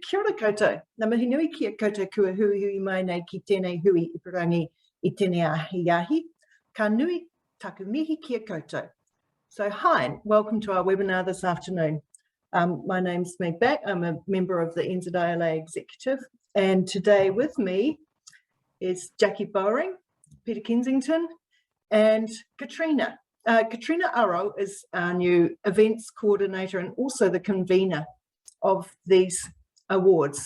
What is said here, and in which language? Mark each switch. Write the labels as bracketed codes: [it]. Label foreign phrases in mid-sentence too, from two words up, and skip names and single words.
[mi] kia ora koutou. Ngā mihi nui ki a koutou kua hui hui mai nei ki tēnei hui ipurangi I tēnei ahi. Ka nui taku mihi ki a koutou. [en] So hi, welcome to our webinar this afternoon. My name's Meg Back. I'm a member of the NZILA Executive, and today with me is Jackie Bowring, Peter Kensington, and Katrina. Katrina Arrow is our new events coordinator and also the convener of these awards.